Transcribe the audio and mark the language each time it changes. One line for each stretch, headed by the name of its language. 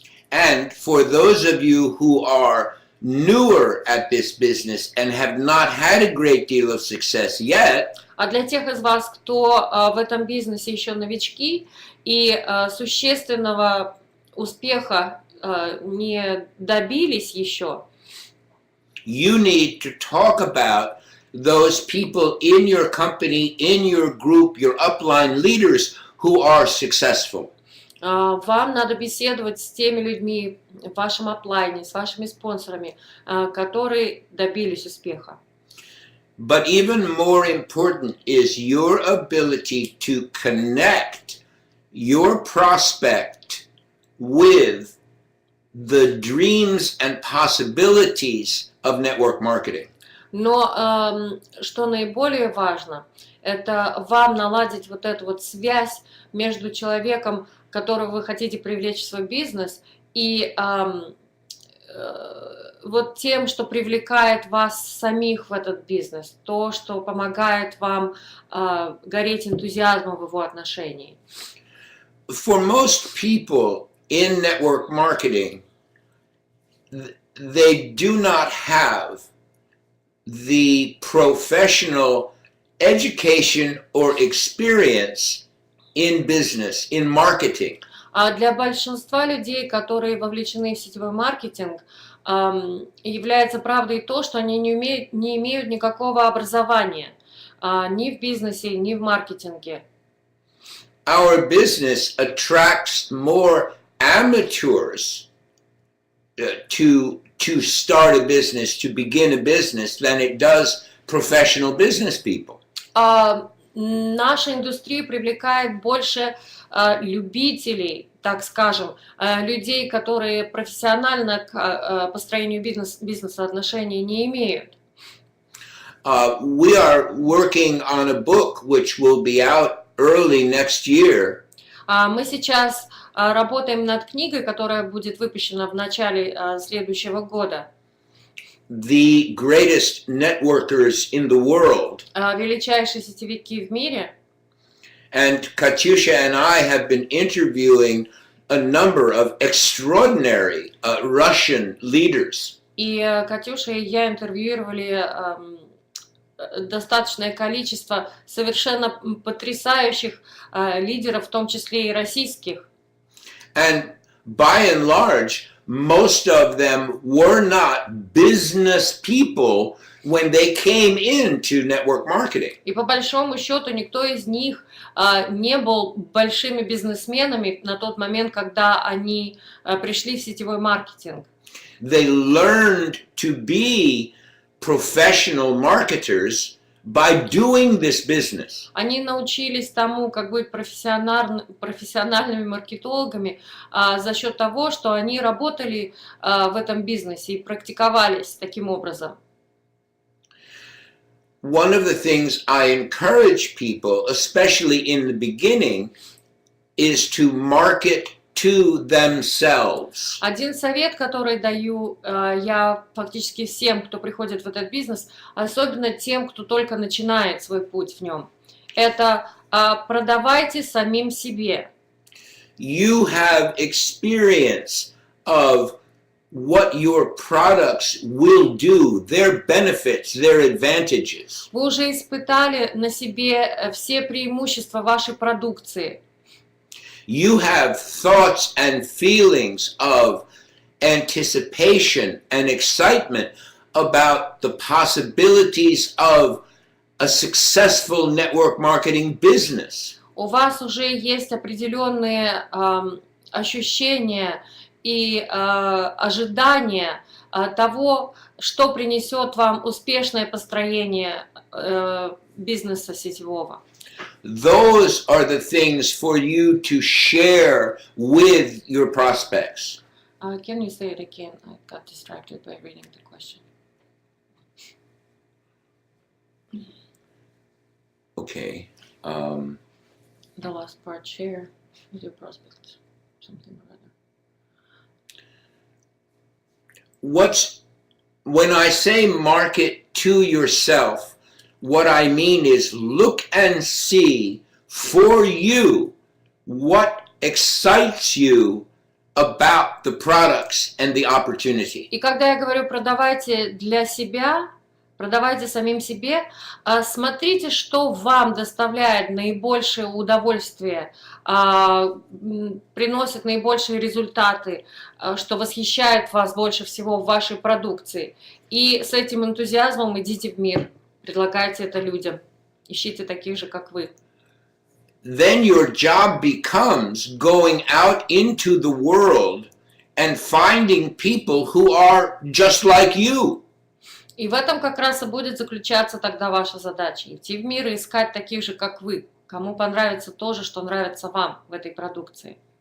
English: And for those of you who are newer at this business and have not had a great deal of success yet,
Russian: А для тех из вас, кто в этом бизнесе еще новички и существенного успеха не добились еще,
English: you need to talk about those people in your company, in your group, your upline leaders who are successful.
Russian: Вам надо беседовать с теми людьми в вашем аплайне, с вашими спонсорами, которые добились успеха.
English: But even more important is your ability to connect your prospect with the dreams and possibilities of network marketing.
Russian: Но что наиболее важно, это вам наладить вот эту вот связь между человеком, которого вы хотите привлечь в свой бизнес, и вот тем, что привлекает вас самих в этот бизнес, то, что помогает вам гореть энтузиазмом в его отношении.
English: For most people in network marketing, they do not have the professional education or experience in business, in marketing.
Russian: А для большинства людей, которые вовлечены в сетевой маркетинг, является правдой то, что они не имеют никакого образования ни в бизнесе, ни в маркетинге.
English: Our business attracts more amateurs to start a business, to begin a business, than it does professional business people.
Russian: Наша индустрия привлекает больше любителей, так скажем, людей, которые профессионально к построению бизнеса отношений не имеют.
English: We are working on a book which will be out early next year.
Russian: Мы сейчас работаем над книгой, которая будет выпущена в начале следующего года.
English: The greatest networkers in the world.
Russian: Величайшие сетевики в мире.
English: And Katyusha and I have been interviewing a number of extraordinary Russian leaders.
Russian: И Катюша и я интервьюировали достаточное количество совершенно потрясающих лидеров, в том числе и российских.
English: And by and large, most of them were not business people when they came into network marketing.
Russian: И по большому счету никто из них не был большими бизнесменами на тот момент, когда они пришли в сетевой маркетинг.
English: They learned to be professional marketers by doing this business.
Russian: Они научились тому, как быть профессиональными маркетологами за счет того, что они работали в этом бизнесе и практиковались таким образом.
English: One of the things I encourage people, especially in the beginning, is to market to themselves.
Russian: Один совет, который даю я фактически всем, кто приходит в этот бизнес, особенно тем, кто только начинает свой путь в нем, это продавайте самим себе.
English: You have experience of what your products will do, their benefits, their advantages.
Russian: Вы уже испытали на себе все преимущества вашей продукции.
English: You have thoughts and feelings of anticipation and excitement about the possibilities of a successful network marketing business.
Russian: У вас уже есть определенные ощущения и ожидания того, что принесет вам успешное построение бизнеса сетевого.
English: Those are the things for you to share with your prospects. Can you say it again? I got distracted by reading the question. Okay. The last part, share with your prospects, something or other. When I say market to yourself, what I mean is look and see for you what excites you about the products and the opportunity.
Russian: И когда я говорю продавайте для себя, продавайте самим себе, смотрите, что вам доставляет наибольшее удовольствие, приносит наибольшие результаты, что восхищает вас больше всего в вашей продукции. И с этим энтузиазмом идите в мир, предлагайте это людям, ищите таких же, как вы.
English: Then your job becomes going out into the world and finding people who are just like you.
Russian: И в этом как раз и будет заключаться тогда ваша задача. Идти в мир и искать таких же, как вы, кому понравится то же, что нравится вам в этой продукции.